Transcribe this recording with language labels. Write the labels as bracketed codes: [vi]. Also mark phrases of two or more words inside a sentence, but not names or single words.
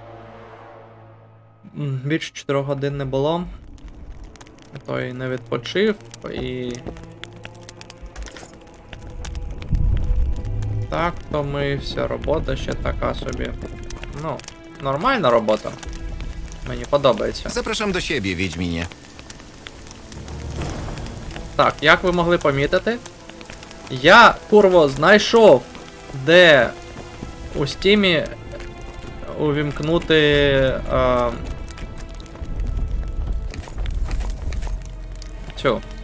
[uk] Більше 4 годин не було. Той не відпочив і... Так, втомився, робота ще така собі. Ну, нормальна робота. Мені подобається. [pl] Zapraszam do siebie, Wiedźminie. [uk] Так, як ви могли помітити, я, курво, знайшов, де у стімі увімкнути цю.